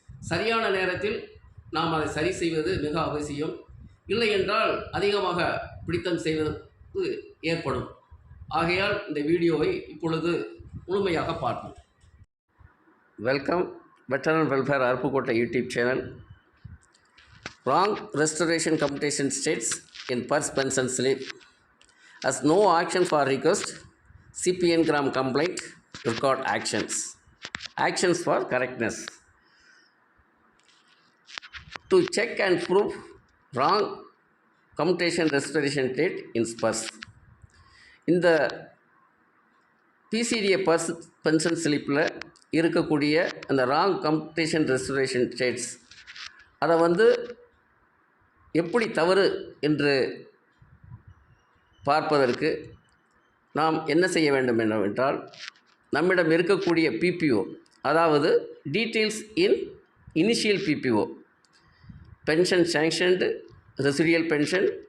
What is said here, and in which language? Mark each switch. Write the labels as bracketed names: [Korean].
[Tamil] சரியான நேரத்தில் நாம் அதை சரி செய்வது மிக அவசியம். இல்லை என்றால் அதிகமாக பிடித்தம் செய்வது ஏற்படும். ஆகையால் இந்த வீடியோவை இப்பொழுது முழுமையாக பார்ப்போம். [English] Welcome veteran welfare Aruppukottai YouTube channel. Wrong restoration computation states in purse pension slip as no action for request, CPN gram complaint, record actions for correctness. To check and prove wrong computation restoration date in purse. [Tamil] இந்த PCDA purse pension ஸ்லிப்பில் இருக்கக்கூடிய அந்த wrong commutation restoration dates அதை எப்படி தவறு என்று பார்ப்பதற்கு நாம் என்ன செய்ய வேண்டும் என்னவென்றால், நம்மிடம் இருக்கக்கூடிய பிபிஓ, அதாவது டீட்டெயில்ஸ் இன் initial BPO, pension sanctioned, residual pension,